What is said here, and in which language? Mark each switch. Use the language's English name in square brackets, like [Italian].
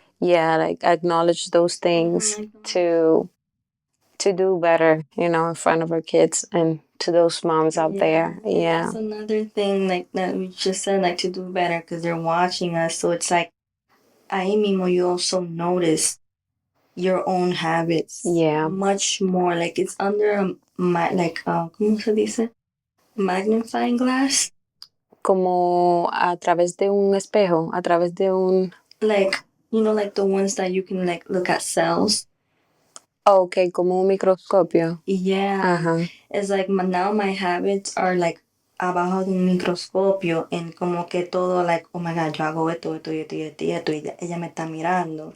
[English] Yeah, like acknowledge those things to do better, in front of our kids and to those moms out there. Yeah. That's another thing, like that we just said, like to do better because they're watching us. So it's like, [Spanish] ahí mismo [English] you also notice your own habits. Yeah. Much more. Like it's under [Spanish] ¿cómo se dice? [English] Magnifying glass. [Spanish] Como a través de un espejo, a través de un... [English] Like, like the ones that you can like look at cells. [Spanish] Okay, como un microscopio. [English] Yeah. Uh-huh. It's like now my habits are like [Spanish] abajo de un microscopio en como que todo [English] like, oh my God, [Spanish] yo hago esto, y ella me está mirando.